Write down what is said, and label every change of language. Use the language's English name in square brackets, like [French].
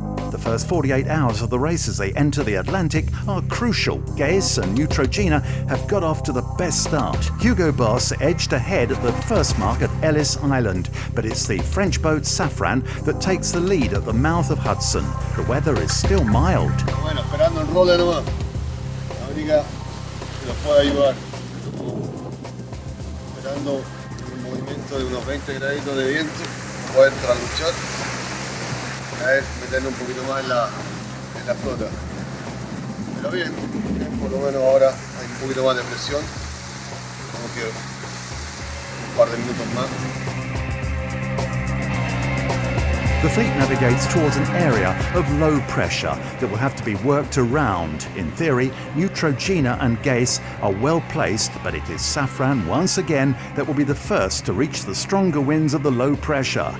[English] The first 48 hours of the race as they enter the Atlantic are crucial. Geis and Neutrogena have got off to the best start. Hugo Boss edged ahead at the first mark at Ellis Island, but it's the French boat Safran that takes the lead at the mouth of Hudson. The weather is still mild. [Spanish] aerodinámica que nos pueda ayudar. Esperando un movimiento de unos 20 graditos de viento, poder traluchar, a ver, meternos un poquito más en la flota. Pero bien, por lo menos ahora hay un poquito más de presión, como que un par de minutos más. [English] The fleet navigates towards an area of low pressure that will have to be worked around. In theory, Neutrogena and Geiss are well placed, but it is Safran once again that will be the first to reach the stronger winds of the low pressure.